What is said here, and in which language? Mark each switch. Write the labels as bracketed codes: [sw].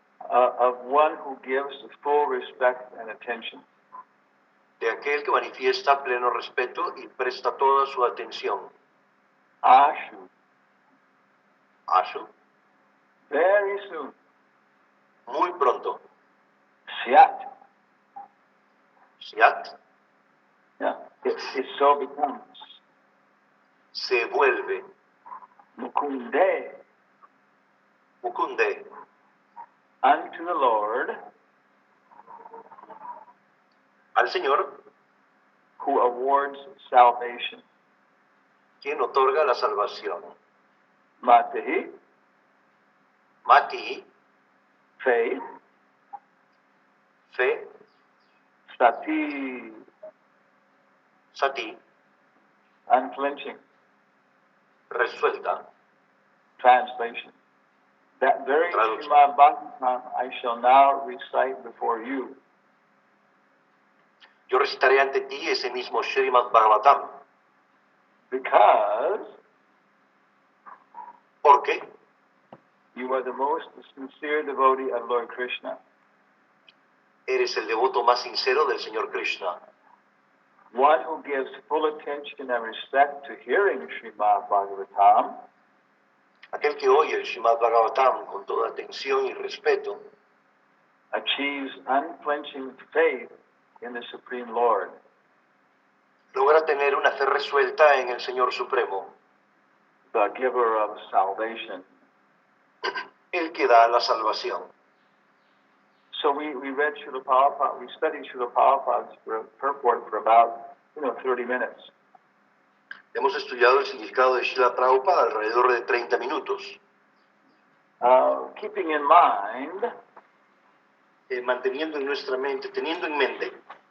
[en] of one who gives full respect and attention. [es] de aquel que manifiesta pleno respeto y presta toda su atención. [sa] Ashu, Ashu, [en] very soon. [es] muy pronto. [sa] Syat, Syat, [en] yeah, it so becomes. [es] se vuelve. [sa] Mukunde, Mukunde, [en] unto the Lord, [es] al Señor, who awards salvation. quien otorga la salvación. [sa] Matahi, Mati, [en] faith, [es] fe, [sa] sati, sati, [en] unflinching. [es] resuelta. [en] Translation. That very [es] Traducción. [en] Srimad Bhagavatam I shall now recite before you. [es] Yo recitaré ante ti ese mismo Srimad Bhagavatam, [en] Because [es] porque [en] you are the most sincere devotee of Lord Krishna. [es] eres el devoto más sincero del Señor Krishna, [en] One who gives full attention and respect to hearing Srimad Bhagavatam, [es] aquel que oye el Srimad Bhagavatam con toda atención y respeto, [en] achieves unflinching faith in the Supreme Lord. [es] logra tener una fe resuelta en el Señor Supremo, [en] The giver of salvation. [es] el que da la salvación. [en] So we read Srila Prabhupada, we studied Srila Prabhupada's purport for about 30 minutes. [es] Hemos estudiado el significado de Srila Prabhupada alrededor de 30 minutos, [en] Keeping in mind [es] manteniendo en nuestra mente, teniendo en mente